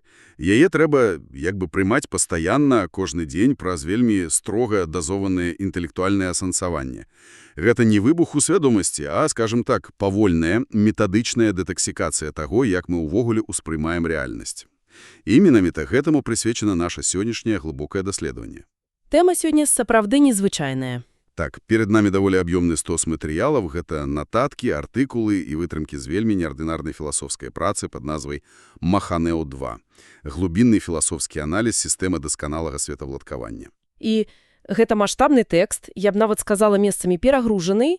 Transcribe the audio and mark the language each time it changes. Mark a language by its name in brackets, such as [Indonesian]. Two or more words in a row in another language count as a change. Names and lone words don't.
[Belarusian] Яе трэба як бы прымаць пастаянна, кожны дзень праз вельмі строга дазованае інтэлектуальнае асэнсаванне. Гэта не выбух у свядомасці, а, [Russian] скажем так, [Belarusian] павольная, метадычная дэтаксікацыя таго, як мы ўвогуле ўспрымаем рэальнасць. І менавіта гэтаму прысвечана наша сённяшняе глыбокае даследаванне. Тэма сёння сапраўды незвычайная. Так, [Russian] перед нами [Belarusian] даволі аб'ёмны стос матэрыялаў, гэта нататкі, артыкулы і вытрымкі з вельмі неардынарнай філасофскай працы пад назвай «Маханео-2» – глубінны філасофскі аналіз сістэмы дасканалага светаўладкавання. І гэта маштабны тэкст, я б нават сказала месцамі перагружаны.